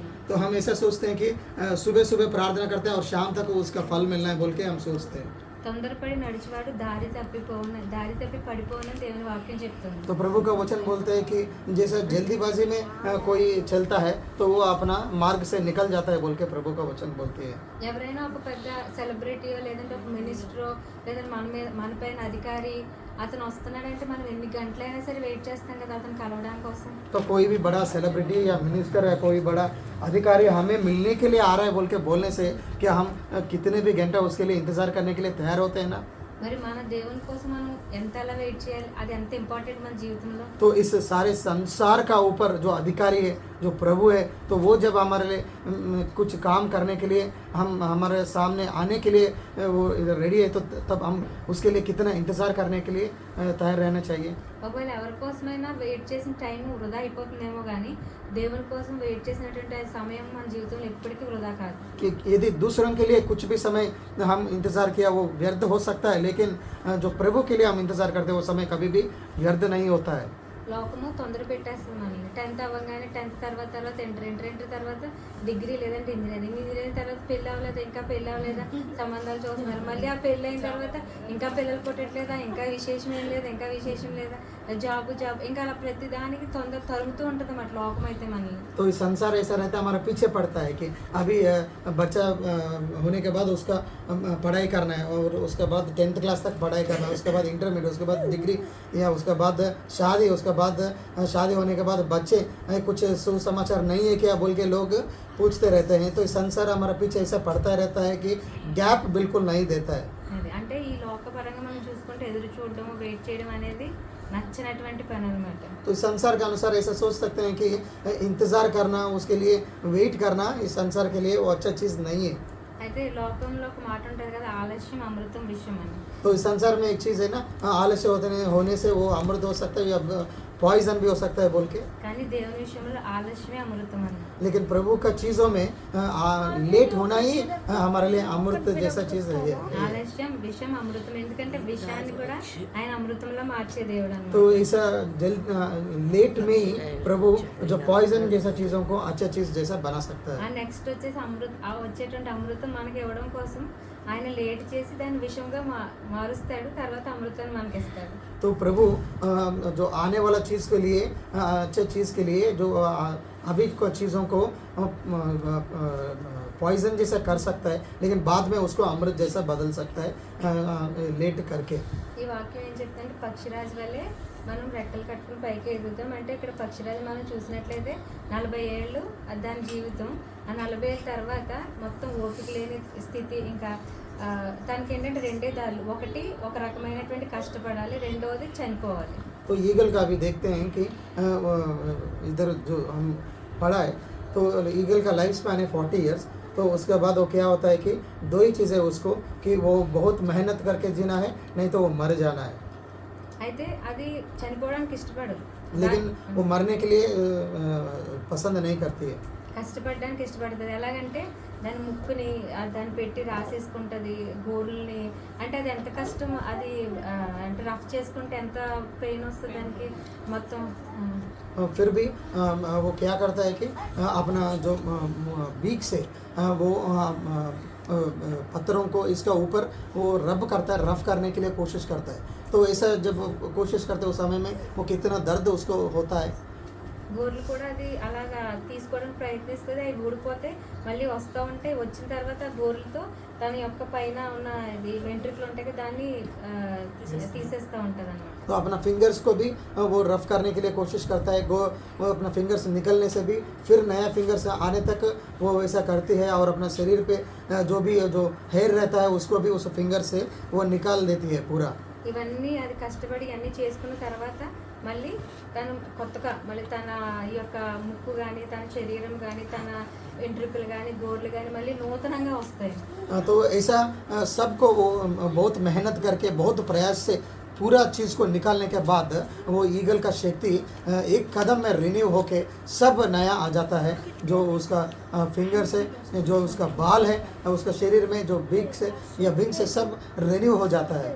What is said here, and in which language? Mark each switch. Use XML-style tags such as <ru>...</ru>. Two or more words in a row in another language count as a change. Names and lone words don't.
<hi>तो हम ऐसा सोचते हैं कि सुबह सुबह प्रार्थना करते हैं और शाम तक उसका फल मिलना है बोल के हम सोचते हैं.</hi> <te>తొందరపడి నడిచేవాడు దారి తప్పి పడిపోనని దేవుని వాక్యం చెప్తుంది.</te> <hi>तो प्रभु का वचन बोलते हैं कि जैसे जल्दीबाजी में कोई चलता है तो वो अपना मार्ग से निकल जाता है बोल के प्रभु का वचन बोलती है.</hi> <te>ఎవరైనా ఒక పెద్ద సెలబ్రిటీయో లేదంటే ఒక మినిస్టరో లేదంటే మన పైన అధికారి అతను వస్తున్నాడంటే మనం ఎన్ని గంటలైనా సరే వెయిట్ చేస్తాం కదా అతను కలవడానికి కోసం.</te> <hi>तो कोई भी बड़ा सेलिब्रिटी या मिनिस्टर है, कोई बड़ा अधिकारी हमें मिलने के लिए आ रहा है बोल के बोलने से क्या हम कितने भी घंटा उसके लिए इंतज़ार करने के लिए तैयार होते हैं ना.</hi> <te>మరి మన దేవుని కోసం మనం ఎంతలా వెయిట్ చేయాలి, అది ఎంత ఇంపార్టెంట్ మన జీవితంలో.</te> <hi>तो इस सारे संसार का ऊपर जो अधिकारी है, जो प्रभु है, तो वो जब हमारे लिए कुछ काम करने के लिए हमारे सामने आने के लिए वो रेडी है, तो तब हम उसके लिए कितना इंतज़ार करने के लिए तैयार रहना चाहिए.</hi> <te>ఒకవేళ ఎవరి కోసమైనా వెయిట్ చేసిన టైం వృధా అయిపోతుందేమో, కానీ దేవుని కోసం వెయిట్ చేసినటువంటి సమయం మన జీవితంలో ఎప్పటికీ వృధా కాదు.</te> <hi>कि यदि दूसरों के लिए कुछ भी समय हम इंतज़ार किया वो व्यर्थ हो सकता है, लेकिन जो प्रभु के लिए हम इंतज़ार करते हैं वो समय कभी भी व्यर्थ नहीं होता है.</hi> <te>లోకము తొందర పెట్టేస్తుంది మనల్ని, 10th అవ్వగానే 10th తర్వాత ఇంటర్ తర్వాత డిగ్రీ లేదంటే ఇంజనీరింగ్ తర్వాత పెళ్ళి అవ్వలేదా, ఇంకా పెళ్ళి అవ్వలేదా, సంబంధాలు చూస్తున్నారు. మళ్ళీ ఆ పెళ్ళి అయిన తర్వాత ఇంకా పిల్లలు పుట్టట్లేదా, ఇంకా విశేషం ఏం లేదా, జాబ్ ఇంకా అలా ప్రతి దానికి తొందర తరుముతూ ఉంటుంది అన్నమాట లోకం అయితే మనల్ని.</te> <hi>तो इस संसार ऐसा रहता है, हमारा पीछे पड़ता है कि अभी बच्चा होने के बाद उसका पढ़ाई करना है और उसके बाद 10th क्लास तक पढ़ाई करना है, उसके बाद इंटरमीडिएट, उसके बाद डिग्री या उसके बाद शादी, उसके बाद शादी होने के बाद बच्चे कुछ सुसमाचार नहीं है क्या बोल के लोग पूछते रहते हैं. तो इस संसार हमारा पीछे ऐसा पड़ता रहता है कि गैप बिल्कुल नहीं देता है.</hi> <te>అది అంటే ఈ లోకపరంగా మనం చూసుకుంటే ఎదురు చూడడం వెయిట్ చేయడం అనేది నచ్చినటువంటి పని అనమాట.</te> <hi>तो इस संसार के अनुसार ऐसा सोच सकते हैं कि इंतज़ार करना, उसके लिए वेट करना इस संसार के लिए वो अच्छा चीज़ नहीं है.</hi> <te>అయితే లోకంలో ఒక మాట ఉంటుంది కదా, ఆలస్యం అమృతం విషయం అని.</te> <hi>तो इस संसार में एक चीज़ है ना, आलस्य होने से वो अमृत हो सकता है या पॉइजन भी हो सकता है बोल के.</hi> <te>కానీ దేవుని విషయంలో ఆలస్యమే అమృతం అని.</te> <hi>लेकिन प्रभु का चीज़ों में लेट होना ही हमारे लिए अमृत जैसा चीज़ है.</hi> <te>ఆలస్యం విషం అమృతం, ఎందుకంటే విషాన్ని కూడా ఆయన అమృతంలో మార్చే దేవుడు అన్నమాట.</te> <hi>तो ऐसा लेट में ही प्रभु जो पॉइजन जैसा चीज़ों को अच्छा चीज़ जैसा बना सकता है.</hi> <te>ఆ నెక్స్ట్ వచ్చేసి ఆ వచ్చేటువంటి అమృతం మనకి ఇవ్వడం కోసం ఆయన లేట్ చేసి దాన్ని విషంగా మారుస్తాడు, తర్వాత అమృతాన్ని మనకి ఇస్తాడు.</te> <hi>तो प्रभु जो आने वाला चीज़ के लिए अच्छे चीज़ के लिए जो अभी को चीज़ों को पॉइजन जैसा कर सकता है, लेकिन बाद में उसको अमृत जैसा बदल सकता है लेट करके.</hi> <te>ఈ వాక్యం ఏం చెప్తుందంటే పక్షిరాజు వల్లే మనం రెక్కలు కట్టుకుని పైకి ఎదుగుతాం. అంటే ఇక్కడ పక్షిరాజు మనం చూసినట్లయితే 40 ఏళ్ళు దాని జీవితం. ఆ 40 ఏళ్ళ తర్వాత మొత్తం ఓపిక లేని స్థితి. ఇంకా దానికి ఏంటంటే రెండే దారులు, ఒకటి ఒక రకమైనటువంటి కష్టపడాలి, రెండవది చనిపోవాలి.</te> <hi>तो ईगल का भी देखते हैं कि इधर जो हम पढ़ा है तो ईगल का</hi> <en>life span</en> <hi>है 40 ईयर्स. तो उसके बाद वो क्या होता है कि दो ही चीज़ें उसको कि वो बहुत मेहनत करके जीना है, नहीं तो वो मर जाना है.</hi> <te>అయితే అది చనిపోవడానికి ఇష్టపడదు,</te> <hi>लेकिन वो मरने के लिए पसंद नहीं करती है.</hi> <te>కష్టపడడానికి ఇష్టపడుతుంది. ఎలాగంటే దాని ముక్కుని దాన్ని పెట్టి రాసేసుకుంటుంది, గోర్లని. అంటే అది ఎంత కష్టం, అది అంటే రఫ్ చేసుకుంటే ఎంత పెయిన్ వస్తుంది దానికి మొత్తం.</te> <hi>फिर भी वो क्या करता है कि अपना जो बीक से वो पत्थरों को इसका ऊपर वो रब करता है, रफ करने के लिए कोशिश करता है. तो ऐसा जब कोशिश करते उस समय में वो कितना दर्द उसको होता है.</hi> <te>గోర్లు కూడా అది అలాగా తీసుకోవడానికి ప్రయత్నిస్తుంది, అవి ఊడిపోతే మళ్ళీ వస్తూ ఉంటాయి. వచ్చిన తర్వాత గోర్లతో తన యొక్క పైన ఉన్న ఇది వెంట్రుకలు ఉంటాయి కదా, దాన్ని తీసేస్తూ ఉంటుంది అన్నమాట.</te> <hi>तो अपना फिंगर्स को भी वो रफ करने के लिए कोशिश करता है. वो अपना फिंगर्स निकलने से भी फिर नया फिंगर्स आने तक वो वैसा करती है. और अपना शरीर पे जो हेयर रहता है उसको भी उस फिंगर से वो निकाल देती है पूरा.</hi> <te>ఇవన్నీ అది కష్టపడి అన్నీ చేసుకున్న తర్వాత మళ్ళీ తను కొత్తగా మళ్ళీ తన ఈ యొక్క ముక్కు కానీ, తన శరీరం కానీ, తన వెంట్రుకలు కానీ, గోర్లు కానీ మళ్ళీ నూతనంగా వస్తాయి.</te> <hi>तो ऐसा सबको वो बहुत मेहनत करके बहुत प्रयास से पूरा चीज़ को निकालने के बाद वो ईगल का शक्ति एक कदम में रिन्यू होके सब नया आ जाता है. जो उसका फिंगर से, जो उसका बाल है, उसका शरीर में जो बीक से या विंग से सब रिन्यू हो जाता है.</hi>